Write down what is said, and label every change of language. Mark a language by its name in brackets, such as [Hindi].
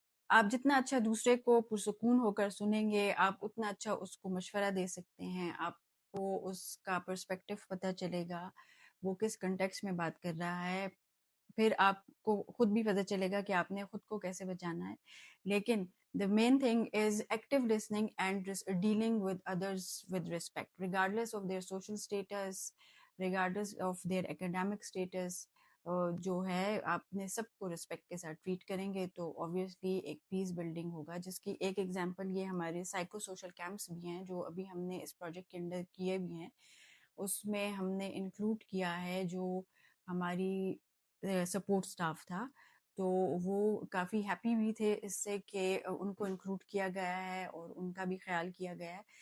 [Urdu] آپ جتنا اچھا دوسرے کو پرسکون ہو کر سنیں گے، آپ اتنا اچھا اس کو مشورہ دے سکتے ہیں، آپ کو اس کا پرسپیکٹو پتہ چلے گا، وہ کس کنٹیکسٹ میں بات کر رہا ہے، پھر آپ کو خود بھی پتہ چلے گا کہ آپ نے خود کو کیسے بچانا ہے. لیکن [English] the main thing is active listening and dealing with others with respect, regardless of their social status, regardless of their academic status. [Urdu] جو ہے آپ نے سب کو رسپیکٹ کے ساتھ ٹریٹ کریں گے تو obviously ایک پیس بلڈنگ ہوگا، جس کی ایک ایگزامپل یہ ہمارے سائیکو سوشل کیمپس بھی ہیں جو ابھی ہم نے اس پروجیکٹ کے اندر کیے بھی ہیں. اس میں ہم نے انکلوڈ کیا ہے جو ہماری سپورٹ سٹاف تھا، تو وہ کافی ہیپی بھی تھے اس سے کہ ان کو انکلوڈ کیا گیا ہے اور ان کا بھی خیال کیا گیا ہے.